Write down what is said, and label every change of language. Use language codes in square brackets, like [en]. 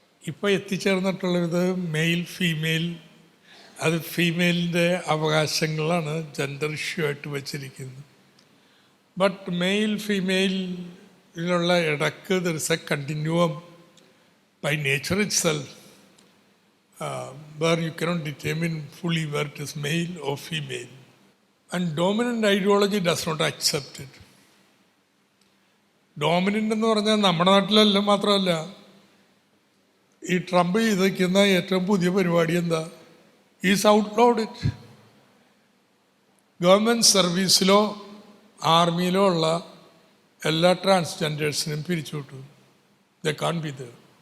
[ml] ഇപ്പോൾ എത്തിച്ചേർന്നിട്ടുള്ളത് male female, അത് ഫീമെയിലിൻ്റെ അവകാശങ്ങളാണ് gender issue ആയിട്ട് വച്ചിരിക്കുന്നത്. ബട്ട് മെയിൽ ഫീമെയിലുള്ള ഇടക്ക് [en] There is a continuum by nature itself, where you cannot determine fully where it is male or female. And dominant ideology does not accept it. [ml] Dominant എന്ന് പറഞ്ഞാൽ നമ്മുടെ നാട്ടിലല്ല, മാത്രമല്ല ഈ Trump ചെയ്തിരിക്കുന്ന ഏറ്റവും പുതിയ പരിപാടി എന്താ? [en] Is outlawed it. [ml] ഗവൺമെൻറ് സർവീസിലോ ആർമിയിലോ ഉള്ള എല്ലാ ട്രാൻസ്ജെൻഡേഴ്സിനും പിരിച്ചുവിട്ടു. [en] They can be there.